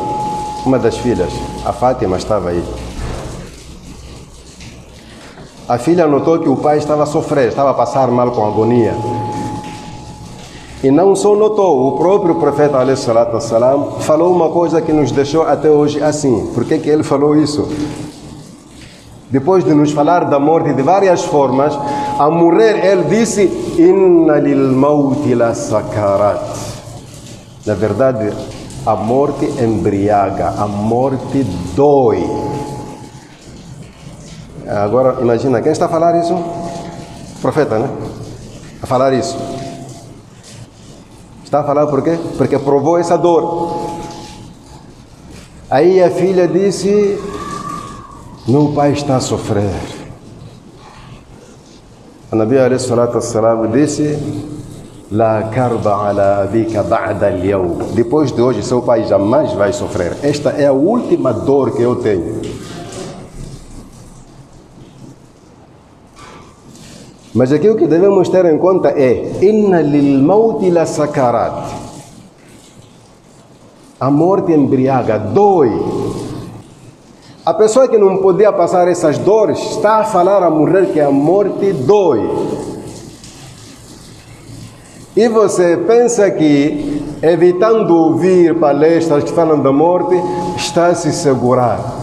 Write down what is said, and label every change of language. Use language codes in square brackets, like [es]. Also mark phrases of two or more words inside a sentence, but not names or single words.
[pt] Uma das filhas, a Fátima, estava aí. A filha notou que o pai estava a sofrer, estava a passar mal com agonia. E não só notou, o próprio profeta ﷺ falou uma coisa que nos deixou até hoje assim. Por que ele falou isso? Depois de nos falar da morte de várias formas, a morrer ele disse, [ar] إن للموت لسكرات. [pt] Na verdade, a morte embriaga, a morte dói. Agora, imagina, quem está a falar isso? O profeta, né? A falar isso. Está a falar por quê? Porque provou essa dor. Aí a filha disse, meu pai está a sofrer. O [ar] نبي عليه الصلاة والسلام [pt] disse, [ar] لا كرب على أبيك بعد اليوم. [pt] Depois de hoje, seu pai jamais vai sofrer. Esta é a última dor que eu tenho. Mas aqui o que devemos ter em conta é [ar] إن للموت لسكرات. [pt] A morte embriaga, dói. A pessoa que não podia passar essas dores está a falar a morrer que a morte dói. E você pensa que evitando ouvir palestras que falam da morte está a se segurar.